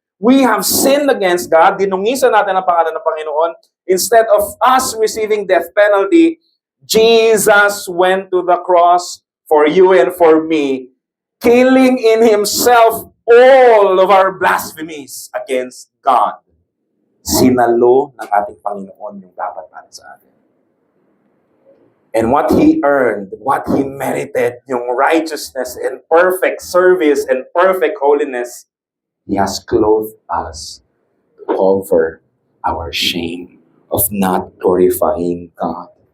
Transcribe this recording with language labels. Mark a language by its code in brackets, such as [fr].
[en] We have sinned against God, [tl] dinungisan natin ang pangalan ng Panginoon. [en] Instead of us receiving death penalty, Jesus went to the cross for you and for me, killing in Himself all of our blasphemies against God. [tl] Sinalo ng ating Panginoon yung dapat para sa atin. [en] And what He earned, what He merited, yung righteousness and perfect service and perfect holiness, He has clothed us to cover our shame of not glorifying God.